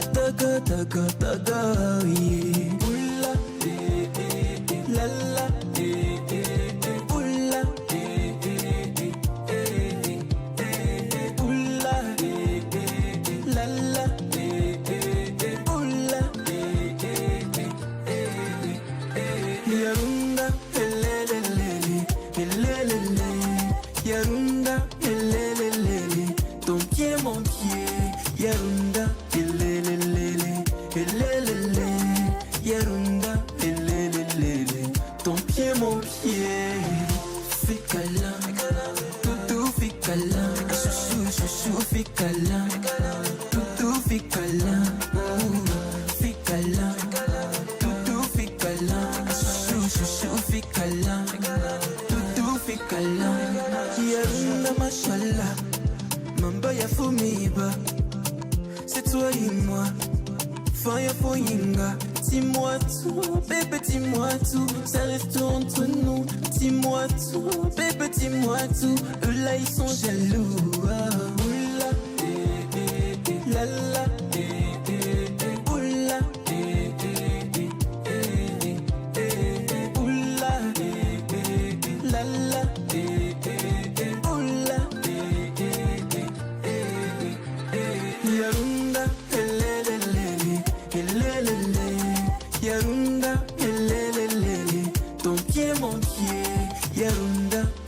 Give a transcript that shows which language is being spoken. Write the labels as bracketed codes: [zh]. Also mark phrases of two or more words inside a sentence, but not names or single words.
[fr] Oula, la la, oula, oula, la la, oula, yarunda, helelele, helelele, yarunda, helelele, ton pied mon pied, yarunda, helelele, helelele, yarunda, helelele, ton pied mon pied, fais câlin, toutou fais câlin, chouchou fais câlin, toutou fais câlin, fais câlin, toutou fais câlin, chouchou fais câlin, toutou fais câlin, yarunda mashallah, mamba ya fumiba, c'est toi et moi. [en] Fire for [fr] Yinga, dis-moi tout, bébé, dis-moi tout, ça reste entre nous. Dis-moi tout, bébé, dis-moi tout, eux là ils sont jaloux. Oula, la la, oula, oula, la la, oula, Yarunda, Yarunda, ton pied mon pied, Yarunda,